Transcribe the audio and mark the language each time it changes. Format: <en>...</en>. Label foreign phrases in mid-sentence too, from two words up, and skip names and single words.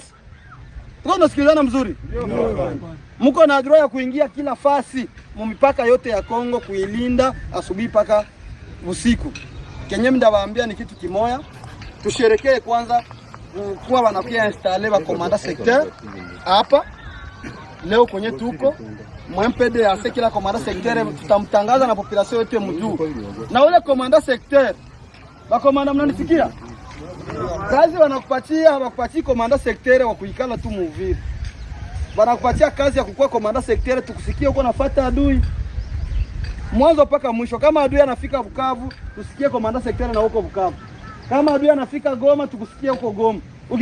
<sw>Tuko nasikilizana mzuri? Mko na droit ya kuingia kila fasi mipaka yote ya Kongo kuilinda asubuhi paka usiku. Kenye mndawaambia ni kitu kimoya. Tusherekee kwanza kuwa wanakuja installe ba komanda secteur hapa leo kwenye tuko MPDAC kila komanda secteur tutamtangaza na population yote mjuu. Na ule komanda secteur ba komanda mnanisikia? Kazi wanakupatia hawakupatii komanda secteur wa kuikala tu Muvira. Wanakupatia kazi ya kukua komanda secteur tukusikie uko nafuata adui mwanzo mpaka mwisho. Kama adui anafika Bukavu tusikie komanda secteur na huko Bukavu. Kama adui anafika Goma tukusikie huko Goma.</sw>